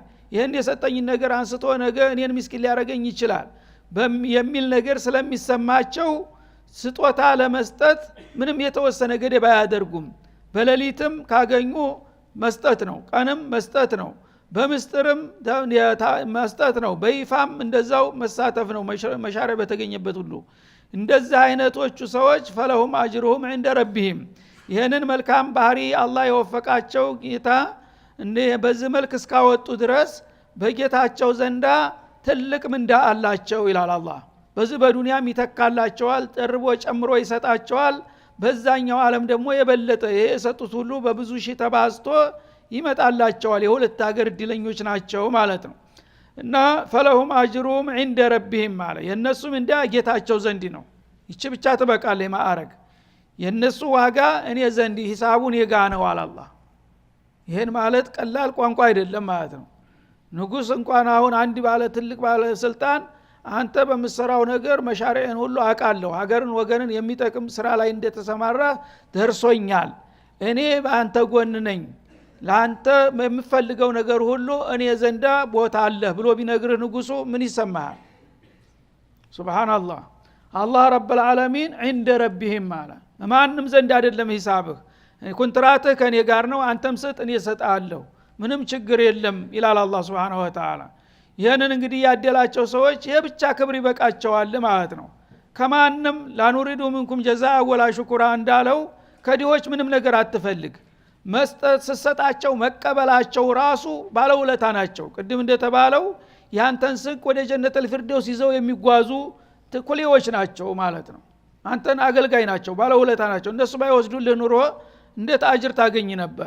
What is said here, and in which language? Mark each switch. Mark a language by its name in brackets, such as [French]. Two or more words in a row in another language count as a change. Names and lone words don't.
[Amharic] ይሄን የሰጠኝ ነገር አንስቶ ነገ እኔን ምስኪን ሊያረገኝ ይችላል የሚል ነገር ስለሚሰማቸው ስጦታ ለመስጠት ምንም የተወሰነ ገደብ አያደርጉም። በሌሊትም ካገኙ መስጠት ነው፣ ቀንም መስጠት ነው፣ በምስጥርም መስጠት ነው፣ በይፋም እንደዛው መሳተፍ ነው መሻሪያ በተገኘበት ሁሉ። እንደዚህ አይነቶቹ ሰዎች [Arabic] فلهم أجرهم عند ربهم [Amharic] ይሄንን መልካም ባህሪ አላህ የወፈቃቸው ጌታ በዚህ መልክ እስካወጡ ድረስ በጌታቸው ዘንዳ ትልቅ ምንዳ አላቸው ይላል አላህ። በዚህ በዱንያም ይተካላቸዋል፣ ጠርቦ ጨምሮ ይሰጣቸዋል። በዛኛው ዓለም ደግሞ የበለጠ ይሄ የሰጡት ሁሉ በብዙ ሺህ ተባዝቶ ይመጣላቸዋል። የሁለት ሀገር እድለኞች ናቸው ማለት ነው። እና [Arabic] فلهم أجرهم [Amharic] عند ربهم ማለት የነሱም እንደ ጌታቸው ዘንድ ነው። ይቺ ብቻ ትበቃለች ማዕረግ። የነሱ ዋጋ እኔ ዘንድ ሂሳቡን የጋ ነው አላህ። ይሄን ማለት ቀላል ቋንቋ አይደለም ማለት ነው። ንጉስ እንኳን አሁን አንድ ባለ ትልቅ ባለ ስልጣን አንተ በመሰራው ነገር መሻሪዕን ሁሉ አቃለሁ፣ ሀገርን ወገንን የሚጠቅም ስራ ላይ እንደተሰማራ ደርሶኛል፣ እኔ በአንተ ጎን ነኝ፣ ለአንተ የምፈልገው ነገር ሁሉ እኔ ዘንዳ ቦታ አለ ብሎ ቢነግርህ ንጉሱ ምን ይሰማሃል? ሱብሃንአላህ። አላህ [Arabic] رب العالمين عند ربهم [Amharic] ማለት ማንም ዘንድ አይደለም ሂሳብህ፣ ኮንትራትህ ከኔ ጋር ነው፣ አንተም ስጥ እኔ እሰጥሃለሁ፣ ምንም ችግር የለም ይላል አላህ [Arabic] سبحانه وتعالى። [Amharic] ይሄንን እንግዲህ ያደላቸው ሰዎች የብቻ ክብር ይበቃቸዋል ማለት ነው። ከማንም ላኑሪዱ [Arabic] منكم جزاء ولا شكرا [Amharic] እንዳለው ከዲዎች ምንም ነገር አትፈልግ። መስጠት ሰጣቸው መቀበላቸው ራሱ ባለውለታ ናቸው። ቅድም እንደተባለው ያንተን ስቅ ወደ ጀነተል ፊርደውስ ይዘው የሚጓዙ ትኩሌዎች ናቸው ማለት ነው። አንተን አገልጋይ ናቸው፣ ባለውለታ ናቸው። እነሱ ባይወስዱልህ ኑሮ እንዴት አጅር ታገኝ ነበር?